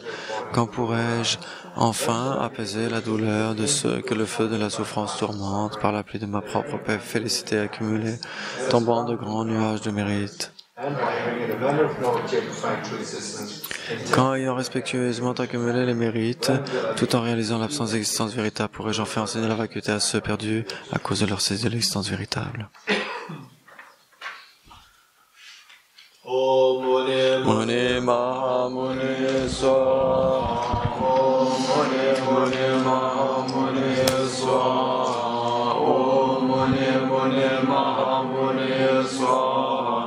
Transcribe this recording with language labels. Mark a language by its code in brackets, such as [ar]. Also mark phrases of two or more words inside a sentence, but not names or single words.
[fr] Quand pourrais-je enfin apaiser la douleur de ceux que le feu de la souffrance tourmente par la pluie de ma propre félicité accumulée, tombant de grands nuages de mérite? Quand, ayant respectueusement accumulé les mérites, tout en réalisant l'absence d'existence véritable, pourrais-je enfin enseigner la vacuité à ceux perdus à cause de leur saisie de l'existence véritable? [sa] Om Muni Maha Muni Swaha. Om Muni Maha Muni Swaha. Om Muni Maha Muni Swaha.